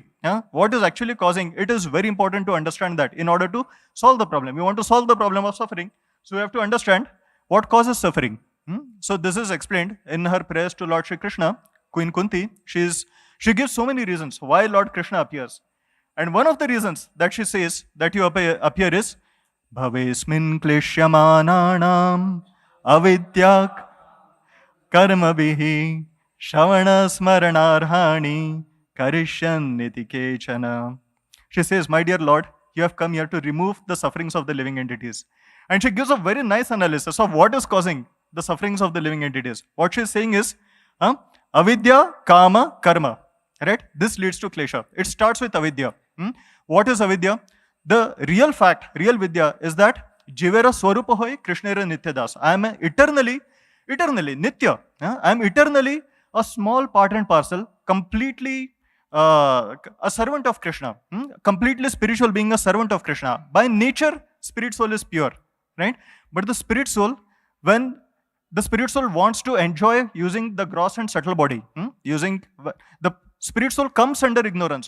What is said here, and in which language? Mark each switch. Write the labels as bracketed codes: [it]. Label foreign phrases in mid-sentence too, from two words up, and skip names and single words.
[en] What is actually causing? It is very important to understand that in order to solve the problem. We want to solve the problem of suffering, so we have to understand what causes suffering. So this is explained in her prayers to Lord Shri Krishna. Queen Kunti, she gives so many reasons why Lord Krishna appears. And one of the reasons that she says that you appear is [sa] भवेऽस्मिन् क्लिश्यमानानाम् अविद्याकाम कर्मभिः श्रवण स्मरणार्हाणि करिष्यन् इति केचन. [en] She says, my dear Lord, you have come here to remove the sufferings of the living entities. And she gives a very nice analysis of what is causing the sufferings of the living entities. What she is saying is, [sa] अविद्या, काम, कर्म. [en] Right? This leads to klesha. It starts with avidya. What is avidya? The real fact, real vidya is that [bn] জীবের স্বরূপ হয় কৃষ্ণের নিত্যদাস. [en] I am eternally nitya. I am eternally a small part and parcel, completely a servant of Krishna. Completely spiritual, being a servant of Krishna. By nature, spirit soul is pure. Right? But the spirit soul, when the spirit soul wants to enjoy using the gross and subtle body, the spirit soul comes under ignorance.